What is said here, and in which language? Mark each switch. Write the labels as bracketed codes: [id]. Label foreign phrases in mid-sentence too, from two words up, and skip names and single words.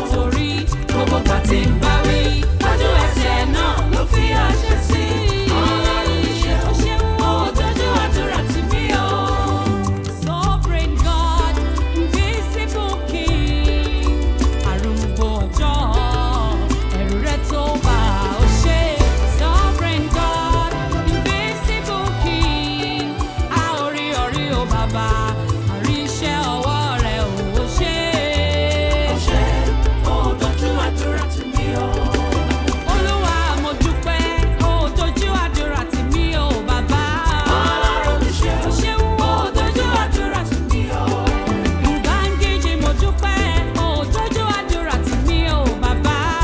[yo] Torí gbogbo bá ti ń bá wí, lójú ẹsẹ̀ náà ló fi àṣẹ sí. Ọlọ́run mi ṣeun, ó ṣeun, ó dojú àdúrà tì mí o. [en] Sovereign God, invisible King, [yo] arúgbó ọjọ́, ẹ̀rù rẹ̀ tó bá ọ ṣe. [en] Sovereign God, invisible King, [yo] a ò rí orí o bàbá, a rí iṣẹ́ ọwọ́ rẹ̀ o, o ṣe. Ó ṣe, ó dojú àdúrà tì mí o. Olúwa, mo dúpẹ́, ó dojú àdúrà tì mí o, bàbá. Ọlọ́run mi ṣe. Ó ṣeun, ó dojú àdúrà tì mí o. Ubangiji, mo dúpẹ́, ó dojú àdúrà tì mí o, bàbá.